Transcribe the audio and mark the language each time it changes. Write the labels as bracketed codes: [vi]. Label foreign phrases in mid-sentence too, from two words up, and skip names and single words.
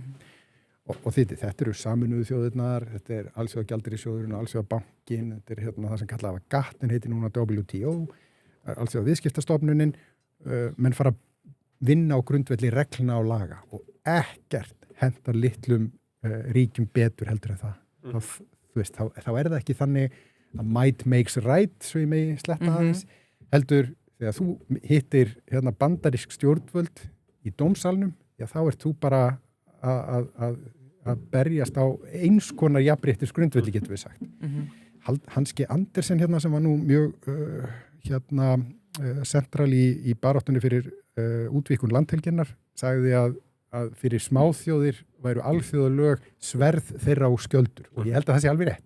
[is] Og þetta eru Sameinuðu þjóðirnar, þetta er Alþjóðagjaldeyrissjóðurinn og Alþjóðabankin, þetta er það sem kallaði GATT, heitir núna WTO, Alþjóðaviðskiptastofnunin, menn fara að vinna á grundvelli reglna og laga og ekkert hentar litlum ríkjum betur heldur en það. Þá er það ekki þannig að [en] might makes right, [is] svo ég megi sletta aðeins, heldur þegar þú hittir bandarísk stjórnvöld í dómsalnum, já þá ert þú bara að berjast á eins konar jafnréttis grundvelli, getum við sagt. Hanski Andersen sem var nú mjög sentral í baráttunni fyrir útvíkun landhelginnar, sagði að fyrir smáþjóðir væru alþjóðalög sverð þeirra og skjöldur og ég held að það sé alveg rétt.